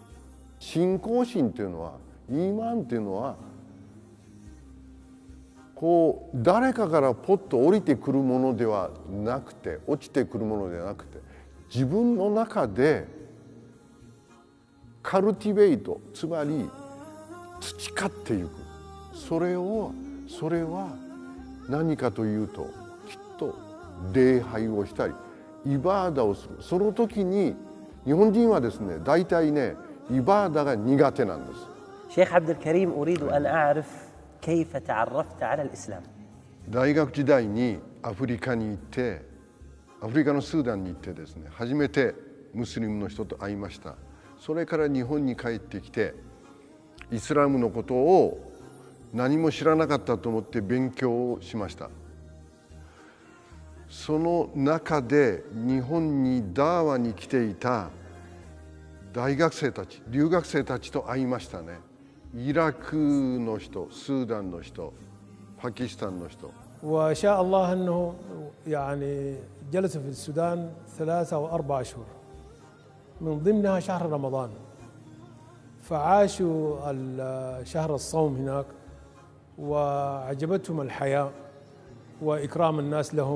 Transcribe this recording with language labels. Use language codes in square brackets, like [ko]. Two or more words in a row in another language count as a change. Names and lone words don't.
[ja] 信仰心っていうのは、イーマンっていうのはこう誰かからポッと降りてくるものではなくて、落ちてくるものではなくて、自分の中でカルティベイト、つまり培っていく。それは何かというと、きっと礼拝をしたりイバーダをする。その時に日本人はですね、大体ね、イバーダが苦手なんです。 [ar] شيخ عبد الكريم أريد أن أعرف كيف تعرفت على الإسلام. [ja] 大学時代にアフリカに行って、アフリカのスーダンに行ってですね、初めてムスリムの人と会いました。それから日本に帰ってきて、イスラムのことを何も知らなかったと思って勉強をしました。その中で日本にダーワに来ていた大学生たち、留学生たちと会いましたね。イラクの人、スーダンの人、パキスタンの人。 [ar] وشاء الله أنه يعني جلس في السودان 3 أو 4 أشهر، من ضمنها شهر رمضان، فعاشوا شهر الصوم هناك، وعجبتهم الحياة وإكرام الناس لهم.